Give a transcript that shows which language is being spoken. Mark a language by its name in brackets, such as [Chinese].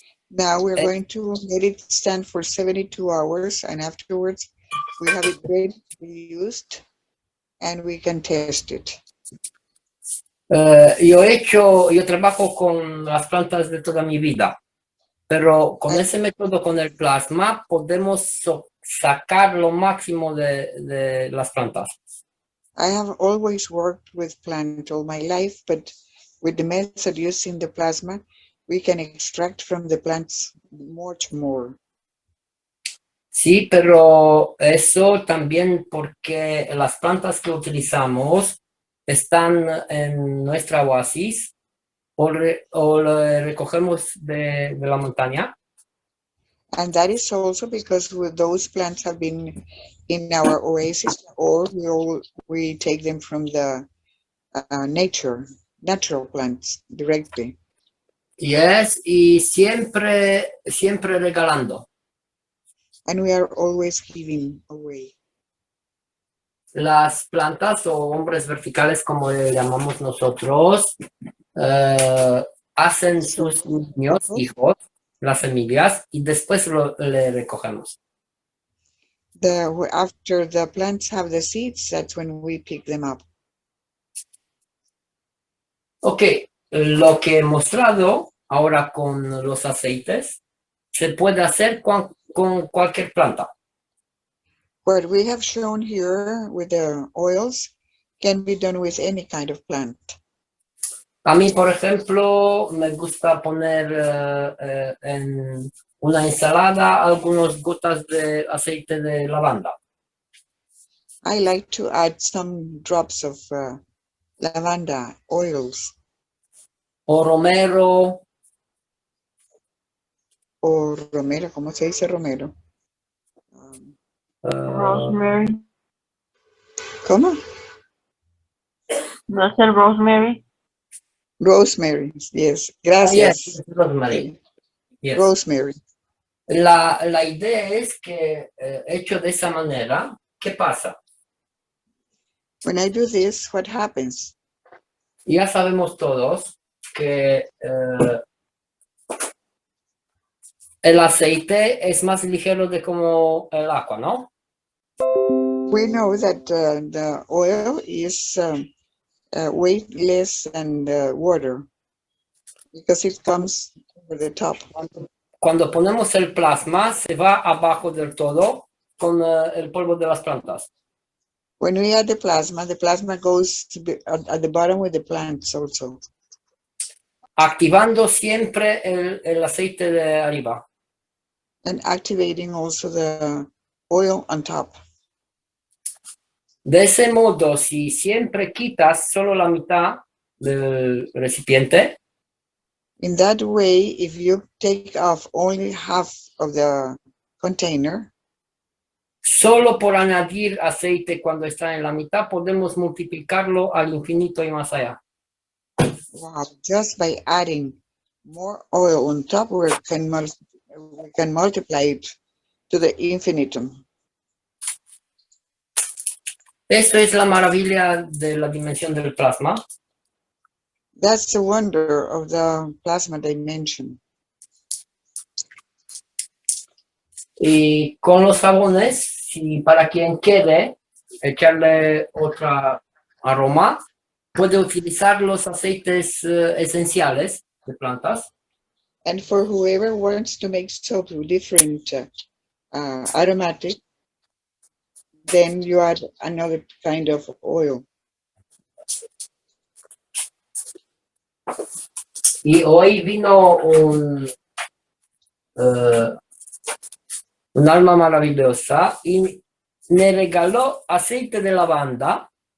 [English] Now we're going to let it stand for 72 hours, and afterwards we have it ready to be used and we can test it. [Spanish] Yo trabajo con las plantas de toda mi vida, pero con ese método, con el plasma, podemos sacar lo máximo de las plantas. [English] I have always worked with plant all my life, but with the method using the plasma, we can extract from the plants much more. [Spanish] Sí, pero eso también porque las plantas que utilizamos están en nuestra oasis o le recogemos de la montaña. [English] And that is also because those plants have been in our oasis, or we take them from the natural plants directly. [Spanish] Yes, y siempre regalando. [English] And we are always giving away. [Spanish] Las plantas o hombres verticales, como le llamamos nosotros, hacen sus niños, hijos, las semillas, y después le recogemos. [English] After the plants have the seeds, that's when we pick them up. [Spanish] Ok, lo que he mostrado ahora con los aceites se puede hacer con cualquier planta. [English] What we have shown here with the oils can be done with any kind of plant. [Spanish] A mí, por ejemplo, me gusta poner en una ensalada algunas gotas de aceite de lavanda. [English] I like to add some drops of lavanda oils. [Spanish] O romero. O romero, ¿cómo se dice romero? [English] Rosemary. [Spanish] ¿Cómo? ¿No es el rosemary? [English] Rosemary, yes. Gracias. Yes, rosemary. Yes. Rosemary. [Spanish] La idea es que hecho de esa manera, ¿qué pasa? [English] When I do this, what happens? [Spanish] Ya sabemos todos que el aceite es más ligero de como el agua, ¿no? [English] We know that the oil is weightless than water because it comes over the top. [Spanish] Cuando ponemos el plasma, se va abajo del todo con el polvo de las plantas. [English] When we add the plasma goes at the bottom with the plants also. [Spanish] Activando siempre el aceite de arriba. [English] And activating also the oil on top. [Spanish] De ese modo, si siempre quitas solo la mitad del recipiente, [English] in that way, if you take off only half of the container, [Spanish] solo por añadir aceite cuando está en la mitad, podemos multiplicarlo al infinito y más allá. [English] Wow, just by adding more oil on top, we can multiply it to the infinitum. [Spanish] Esto es la maravilla de la dimensión del plasma. [English] That's the wonder of the plasma dimension. [Spanish] Y con los jabones, si para quien quiere echarle otra aroma, puede utilizar los aceites esenciales de plantas. [English] And for whoever wants to make soap with different aromatic, then you add another kind of oil. [Spanish] Y hoy vino un alma maravillosa y me regaló aceite de lavanda.